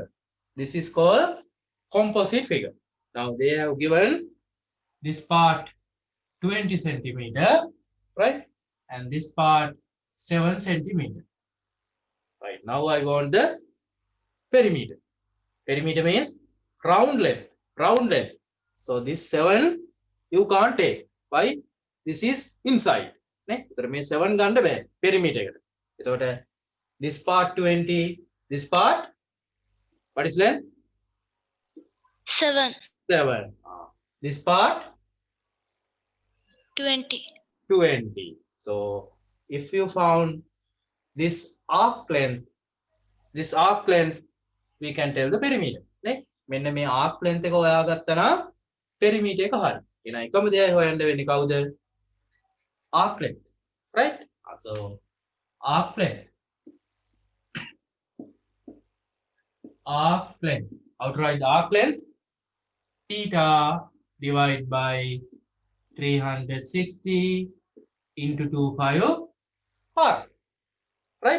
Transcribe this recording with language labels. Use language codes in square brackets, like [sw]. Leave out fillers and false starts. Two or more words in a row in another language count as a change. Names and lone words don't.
[en] This is called composite figure. Now they have given this part 20 centimeter, right? And this part 7 centimeter. Right, now I want the perimeter. Perimeter means round length, round length. So this 7 you can't take. Why? This is inside. [si] නේ? ඒතර මේ 7 ගන්න බෑ perimeter එකට. [en] එතකොට this part 20, this part what is length? 7. 7. This part 20. 20. So if you found this arc length, we can tell the perimeter. [si] නේ? මෙන්න මේ [en] arc length [si] එක හොයාගත්තා නම් perimeter එක හරි. එහෙනම් එකම දෙයයි හොයන්න වෙන්නේ කවුද? [en] Arc length, right? So arc length. Arc length. How to write the arc length? Theta divided by 360 into 25 r, right?